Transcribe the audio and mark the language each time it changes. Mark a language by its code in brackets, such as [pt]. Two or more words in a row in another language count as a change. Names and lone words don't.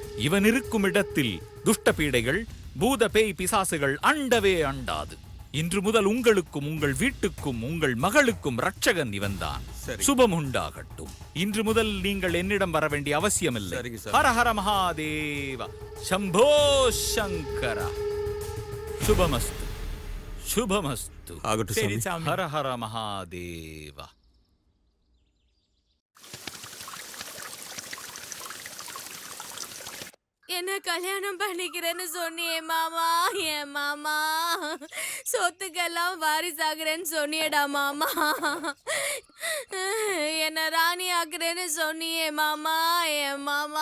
[ta] இவன் இருக்கும் இடத்தில் துஷ்ட பீடைகள், பூத பேய் பிசாசுகள் அண்டவே அண்டாது. இன்று முதல் உங்களுக்கும் உங்கள் வீட்டுக்கும் உங்கள் மகளுக்கும் ரட்சகன் இவன்தான். சரி. சுபம் உண்டாகட்டும். இன்று முதல் நீங்கள் என்னிடம் வர வேண்டிய அவசியமில்லை. சரிங்க சாமி. [sa] हर हर महादेव शंभो शंकर. शुभमस्तु शुभमस्तु. [ta] ஆகட்டும் சரி சாமி. சாமி. [sa] हर हर महादेव. [ta] என்ன கல்யாணம் பண்ணிக்கிறேன்னு சொன்னியே மாமா, என் மாமா. சொத்துக்கெல்லாம் வாரிசாகிறேன்னு சொன்னியடா மாமா. என்ன ராணி ஆக்குறேன்னு சொன்னியே மாமா, என் மாமா.